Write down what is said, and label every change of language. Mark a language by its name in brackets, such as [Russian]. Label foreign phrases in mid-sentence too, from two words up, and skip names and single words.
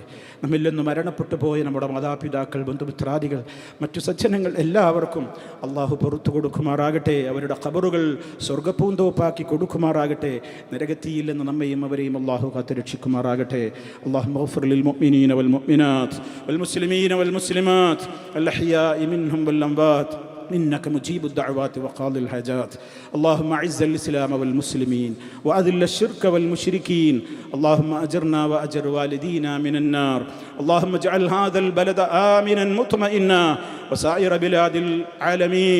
[Malayalam] നമ്മിൽ നിന്ന് മരണപ്പെട്ടു പോയ നമ്മുടെ മാതാപിതാക്കൾ, ബന്ധുമിത്രാദികൾ, മറ്റു സജ്ജനങ്ങൾ എല്ലാവർക്കും അള്ളാഹു പുറത്തു കൊടുക്കുമാറാകട്ടെ. അവരുടെ ഖബറുകൾ സ്വർഗ്ഗപൂന്തോപ്പാക്കി കൊടുക്കുമാറാകട്ടെ. നരകത്തിയിൽ നിന്ന് നമ്മയും അവരെയും അള്ളാഹു കാത്തു രക്ഷിക്കുമാറാകട്ടെ. [Arabic] اللهم اغفر للمؤمنين والمؤمنات والمسلمين والمسلمات الأحياء منهم والأموات إنك مجيب الدعوات وقاضي الحاجات. اللهم أعز الإسلام والمسلمين وأذل الشرك والمشركين. اللهم أجرنا وأجر والدينا من النار. اللهم اجعل هذا البلد آمنا مطمئنا وسائر بلاد العالمين.